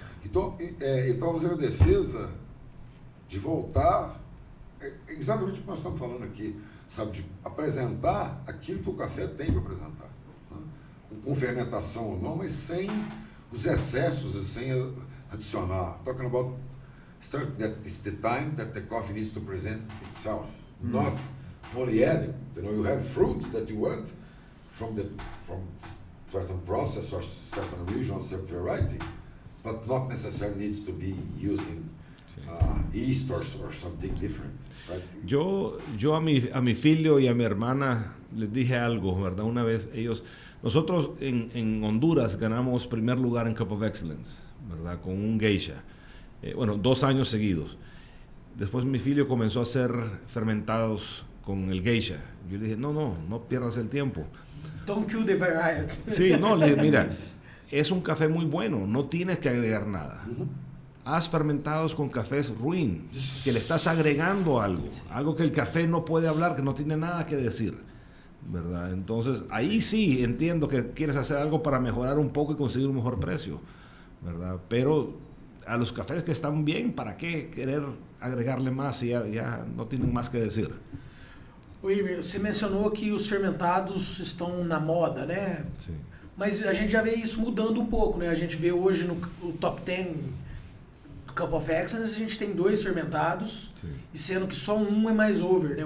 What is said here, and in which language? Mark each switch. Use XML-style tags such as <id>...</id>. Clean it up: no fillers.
<pt>Então, ele estava fazendo a defesa de voltar, exatamente o que nós estamos falando aqui, sabe, de apresentar aquilo que o café tem para apresentar. Né? Com fermentação ou não, mas sem os excessos e sem adicionar.</pt> <en>Talking about that it's the time that the coffee needs to present itself, not only adding. You have fruit that you want from certain process or certain region or certain variety, but not necessarily needs to be using yeast or something different. Right?</en> <es>Yo a mi filho y a mi hermana les dije algo, ¿verdad? Una vez nosotros en Honduras ganamos primer lugar en Cup of Excellence, ¿verdad? Con un geisha. 2 años seguidos. Después mi filho comenzó a hacer fermentados con el geisha. Yo le dije, no pierdas el tiempo.</es> <en>Don't kill the variety.</en> <es>Sí, mira, es un café muy bueno, no tienes que agregar nada. Haz fermentados con cafés ruin, que le estás agregando algo que el café no puede hablar, que no tiene nada que decir, ¿verdad? Entonces, ahí sí entiendo que quieres hacer algo para mejorar un poco y conseguir un mejor precio, ¿verdad? Pero a los cafés que están bien, ¿para qué querer agregarle más si ya no tienen más que decir?</es> <pt>Oi, você mencionou que os fermentados estão na moda, né? Sim. Mas a gente já vê isso mudando um pouco, né? A gente vê hoje no Top 10 Cup of Excellence, a gente tem 2 fermentados, sim, e sendo que só um é mais over, né?</pt>